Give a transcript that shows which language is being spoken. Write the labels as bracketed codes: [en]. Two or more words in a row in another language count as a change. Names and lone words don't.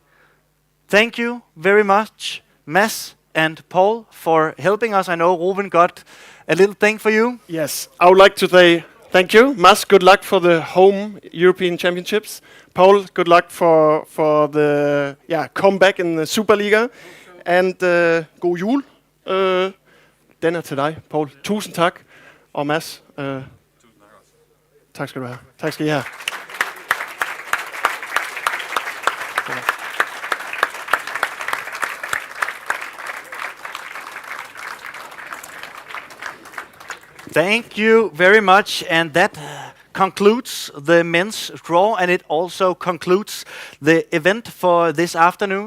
[en] Thank you very much, Mads and Paul, for helping us. I know Ruben got a little thing for you. yes, I would like to say thank you. Mads, good luck for the home European Championships. Paul, good luck for the comeback in the Superliga. [da] And god jul. Den er til dig, Paul. Tusind tak. Og Mads, tak skal du have. Tak skal I have. [en] Thank you very much, and that concludes the men's draw, and it also concludes the event for this afternoon.